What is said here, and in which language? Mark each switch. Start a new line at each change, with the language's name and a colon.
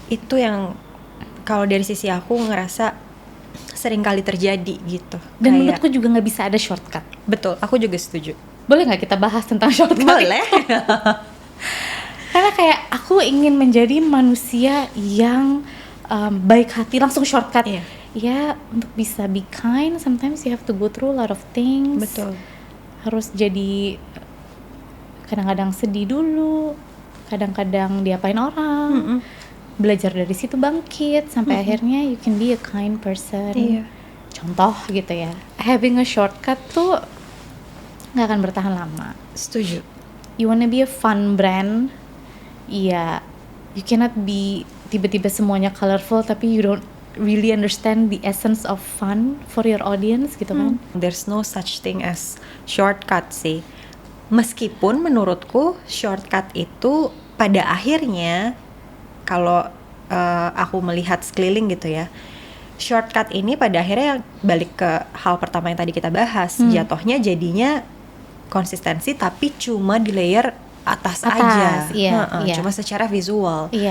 Indonesian: Itu yang kalau dari sisi aku ngerasa sering kali terjadi gitu. Dan menurutku juga nggak bisa ada shortcut. Betul, aku juga setuju. Boleh nggak kita bahas tentang shortcut? Boleh. Karena kayak aku ingin menjadi manusia yang baik hati, langsung shortcut. Ya, untuk bisa
English: be kind, sometimes you have to go through a lot of things.
Indonesian: Betul. Harus jadi kadang-kadang sedih dulu, kadang-kadang diapain orang, belajar dari situ bangkit, sampai akhirnya
English: you can be a kind person.
Indonesian: Contoh gitu ya,
English: having a shortcut
Indonesian: tuh nggak akan bertahan lama. Setuju.
English: You wanna be a fun brand,
Indonesian: ya
English: you cannot be
Indonesian: tiba-tiba semuanya colorful tapi
English: you don't really understand the essence of fun for your audience
Indonesian: gitu kan.
English: There's no such thing as shortcut
Indonesian: sih. Meskipun menurutku shortcut itu pada akhirnya kalau aku melihat sekeliling gitu ya, shortcut ini pada akhirnya balik ke hal pertama yang tadi kita bahas, jatuhnya jadinya konsistensi tapi cuma di layer atas aja, cuma secara visual.